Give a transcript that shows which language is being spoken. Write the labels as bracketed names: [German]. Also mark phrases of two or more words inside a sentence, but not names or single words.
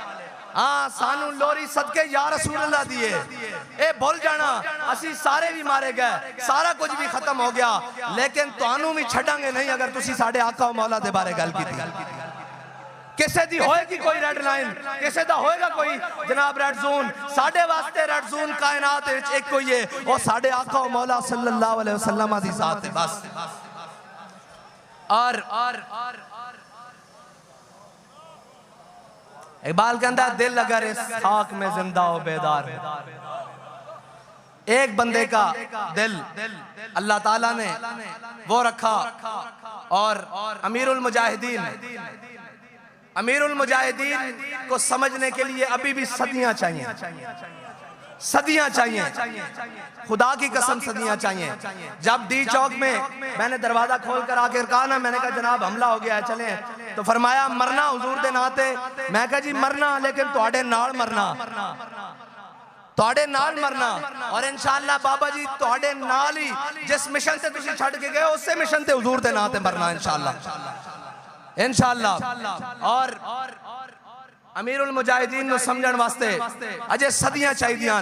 [Punjabi] ہاں سانوں لوری صدقے [Arabic] يا رسول الله [Punjabi] دیے، اے بھول جانا اسیں سارے بھی مارے گئے، سارا کچھ بھی ختم ہو گیا، لیکن تہانوں بھی چھڈانگے نہیں اگر تسیں ساڈے آقا مولا دے بارے گل کیتی. کسے دی ہوئےگی کوئی [English] red line, [Punjabi] کسے دا ہوئےگا کوئی جناب [English] red zone, [Punjabi] ساڈے واسطے [English] red zone [Punjabi] کائنات وچ ایک کوئی ہے، اور ساڈے آقا مولا [Arabic] صلى الله عليه وسلم [Punjabi] دی ذات ہے بس. [Urdu] اور اقبال کہتا دل اگر اس خاک میں زندہ ہو بیدار، ایک بندے کا دل اللہ تعالیٰ نے وہ رکھا. اور امیر المجاہدین کو سمجھنے کے لیے ابھی بھی صدیاں چاہییں، صدیاں چاہییں، خدا کی قسم صدیاں چاہییں. جب ڈی چوک میں میں نے دروازہ کھول کر آ کر کہا نا، میں نے کہا جناب حملہ ہو گیا ہے چلے، تو فرمایا [Punjabi] مرنا حضور دے ناتے. میں کہا جی مرنا، لیکن تہاڈے نال مرنا، تہاڈے نال مرنا، اور ان شاء اللہ بابا جی تہاڈے نال ہی جس مشن سے تسیں چھڈ کے گئے اسے مشن تے حضور دے ناتے مرنا ان شاء اللہ، ان شاء اللہ. اور امیر المجاہدین نوں سمجھن واسطے اجے صدیاں چاہیدیاں.